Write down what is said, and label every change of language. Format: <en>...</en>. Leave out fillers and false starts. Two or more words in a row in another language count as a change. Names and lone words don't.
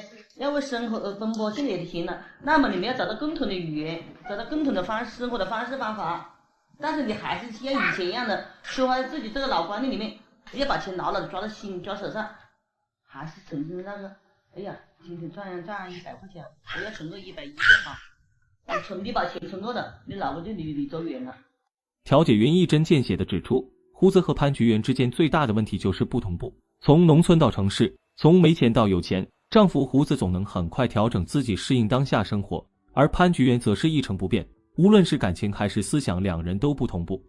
<zh>要為生活而奔波，現在有點錢了，那麼你們要找到共同的語言，找到共同的生活的方式方法。但是你還是像以前一樣的說話，自己這個老觀念裡面，要把錢牢牢的抓到心抓手上，還是曾經那個，哎呀，今天賺100 塊錢，我要存個110就好。你把錢存夠了，你老婆就離走遠了。調解員一針見血地指出，胡子和潘菊元之間最大的問題就是不同步。從農村到城市，從沒錢到有錢，丈夫胡子總能很快調整自己適應當下生活，而潘菊元則是一成不變，無論是感情還是思想，兩人都不同步。</zh>